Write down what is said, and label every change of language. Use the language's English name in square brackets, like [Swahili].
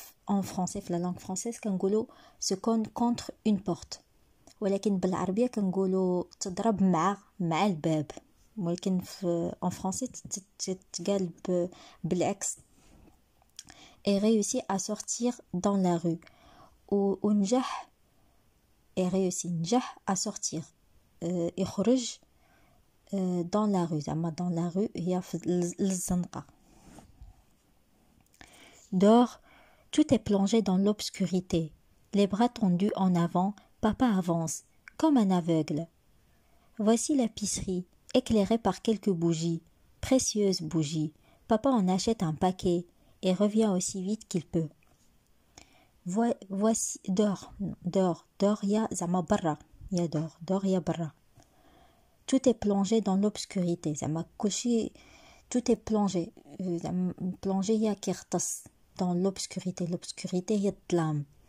[French] en français في la langue française كنقولوا se cogne contre une porte. [Arabic] ولكن بالعربية كنقولوا تضرب مع الباب. ولكن في [French] en français [Arabic] تتقال بالعكس. [French] et réussit à sortir dans la rue. [Arabic] ونجح نجح [French] à sortir [Arabic] يخرج [French] dans la rue. [Arabic] زعما [French] dans la rue [Arabic] هي في الزنقة. [French] Dehors, tout est plongé dans l'obscurité. Les bras tendus en avant, papa avance, comme un aveugle. Voici l'épicerie, éclairée par quelques bougies, précieuses bougies. Papa en achète un paquet et revient aussi vite qu'il peut. Voici dehors [Arabic] يا زعما برا. يا dehors يا برا. [French] Tout est plongé dans l'obscurité. [Arabic] زعما كلشي [French] tout est plongé. plongé [Arabic] هي كيغطس. [French] dans l'obscurité. l'obscurité [Arabic] هي الظلام.